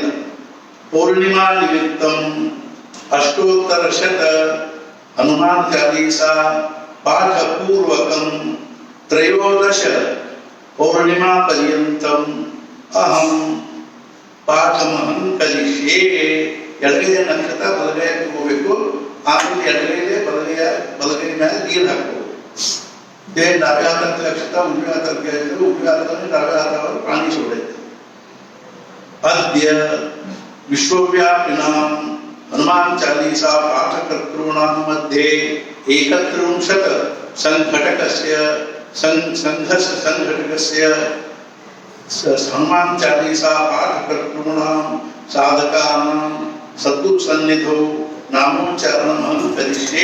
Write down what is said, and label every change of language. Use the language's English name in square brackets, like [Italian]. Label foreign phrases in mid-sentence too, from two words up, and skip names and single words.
[Sanskrit] ಪೌರ್ಣಿಮಾ ನಿಮಿತ್ತಂ ಅಷ್ಟೋತ್ತರ ಶತ ಹನುಮಾನ್ ಚಾಲೀಸಾ ಪಾಠ ಪೂರ್ವಕಂ ತ್ರಯೋದಶ ಪೌರ್ಣಿಮಾ ಪರ್ಯಂತಂ ಅಹಂ ಪಾಠಮಹಂ ಕಲಿಷೆ. [Kannada] ಎಡಗೈಯ ನಕ್ಷತ್ರ ಬಲಗೈ ತಗೋಬೇಕು, ಆಮೇಲೆ ಎಡಗೈಲೆ ಬಲಗೈ ಮೇಲೆ ನೀರು ಹಾಕಬೇಕು. [Marathi] डाव्या हातातले अक्षता उजव्या हातात घ्यायचं, उजव्या हाताने डाव्या हातावर पाणी सोडायचं. [Sanskrit] अद्य विश्वव्यापिनां हनुमान चालीसा पाठकर्तॄणां मध्ये 31 संघटकस्य हनुमान चालीसा पाठकर्तॄणां साधकानां सद्गुरु सन्निधौ नामोच्चारणं करिष्ये.